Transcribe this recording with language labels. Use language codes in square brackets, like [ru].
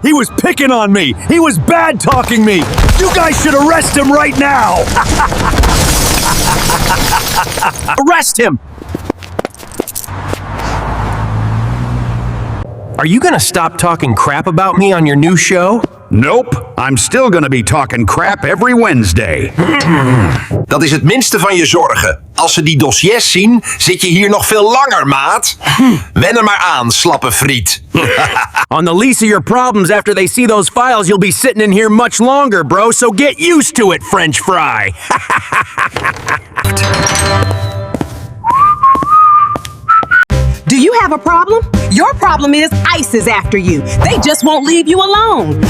[en] He was picking on me. He was bad talking me. You guys should arrest him right now. Arrest him. Are you gonna stop talking crap about me on your new show? Nope, I'm still gonna be talking crap every Wednesday. [nl] Dat is het minste van je zorgen. Als ze die dossiers zien, zit je hier nog veel langer, maat. Wen er maar aan, slappe friet. [en] On the least of your problems, after they see those files, you'll be sitting in here much longer, bro, so get used to it, French fry. Do you have a problem? Your problem is ICE is after you. They just won't leave you alone.